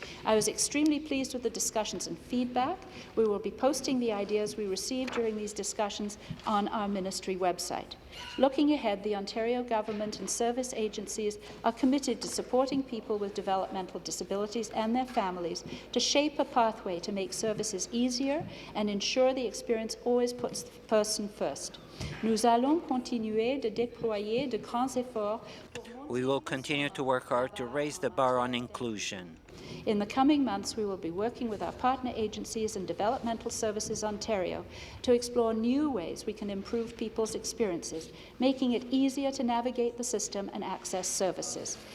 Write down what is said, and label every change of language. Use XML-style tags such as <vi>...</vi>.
<en>I was extremely pleased with the discussions and feedback. We will be posting the ideas we received during these discussions on our ministry website. Looking ahead, the Ontario government and service agencies are committed to supporting people with developmental disabilities and their families to shape a pathway to make services easier and ensure the experience always puts the person first.</en> <fr>Nous allons continuer de déployer de grands efforts.</fr> <en>We will continue to work hard to raise the bar on inclusion. In the coming months, we will be working with our partner agencies and Developmental Services Ontario to explore new ways we can improve people's experiences, making it easier to navigate the system and access services.</en>